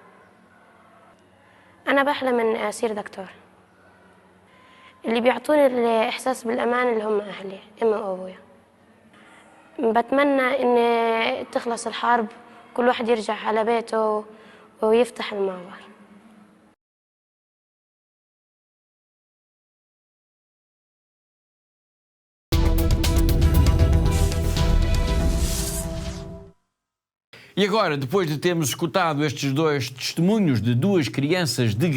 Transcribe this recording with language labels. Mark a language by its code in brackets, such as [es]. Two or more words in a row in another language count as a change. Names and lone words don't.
[ar] أنا بحلم إني أصير دكتور اللي بيعطوني الإحساس بالأمان اللي هم أهلي أمي وأبويا بتمنى إن تخلص الحرب كل واحد يرجع على بيته ويفتح المعبر [pt] E agora, depois de termos escutado estes dois testemunhos de duas crianças de